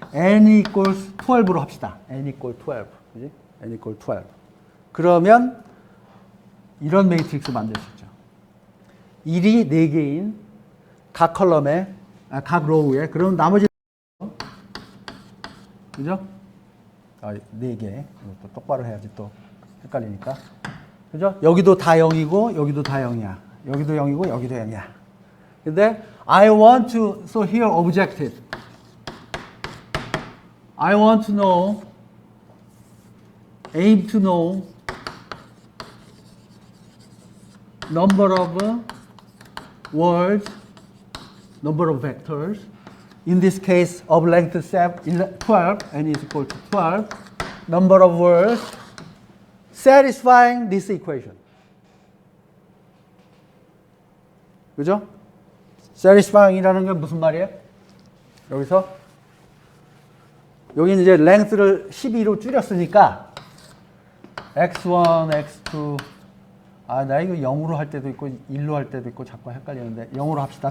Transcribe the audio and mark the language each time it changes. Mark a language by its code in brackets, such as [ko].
[en] n equals [ko] 12로 합시다. [en] n equals 12. [ko] 그지? n equals 12. 그러면 이런 매트릭스 만들 수 있죠. 1이 4개인 각 컬럼에, 각 로우에, 그럼 나머지, 그죠? 4개. 또 똑바로 해야지 또 헷갈리니까. 그죠? 여기도 다 0이고, 여기도 다 0이야. 여기도 0이고, 여기도 0이야. 근데, [en] I want to, so here objective. I want to know, aim to know, number of words, number of vectors. In this case, of length 12, n is equal to 12. Number of words satisfying this equation. [ko] 그죠? satisfying이라는 게 무슨 말이에요? 여기서 여기는 이제 length를 12로 줄였으니까 x1, x2 나 이거 0으로 할 때도 있고 1로 할 때도 있고 자꾸 헷갈리는데 0으로 합시다.